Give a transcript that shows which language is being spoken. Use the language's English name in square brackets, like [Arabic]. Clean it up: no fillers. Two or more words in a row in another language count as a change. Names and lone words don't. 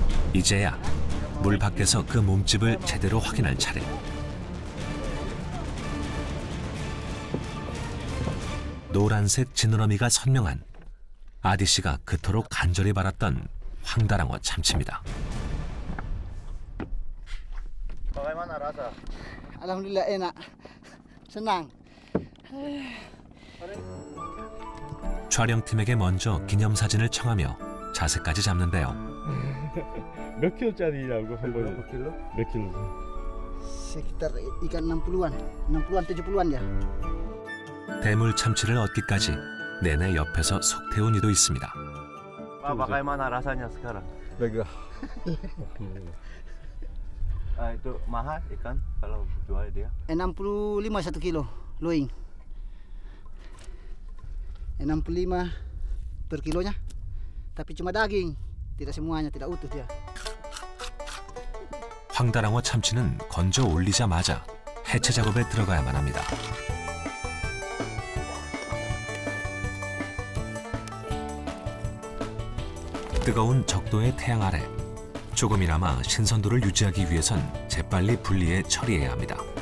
[Korean] 이제야 물 밖에서 그 몸집을 제대로 확인할 차례. 노란색 지느러미가 선명한 아디 씨가 그토록 간절히 바랐던 황달랑어 참치입니다. [Indonesian] Bagaimana rasa? Alhamdulillah enak. Senang. [Korean] 촬영팀에게 먼저 기념사진을 청하며 자세까지 잡는데요. 몇 킬로짜리라고 한 번에? 몇 킬로? [Indonesian] Sekitar ikan 60-an. 60-an, 70-an ya. [Korean] 대물 참치를 얻기까지 내내 옆에서 속 태운 이도 있습니다. [Indonesian] Pak, bagaimana rasanya sekarang? lega. Itu mahal ikan kalau jual dia? 65 1 kilo loing. 65 per kilonya. Tapi cuma daging, tidak semuanya, tidak utuh dia. [Korean] 황달랑어 참치는 건져 올리자마자 해체 작업에 들어가야만 합니다. 뜨거운 적도의 태양 아래 조금이나마 신선도를 유지하기 위해선 재빨리 분리해 처리해야 합니다.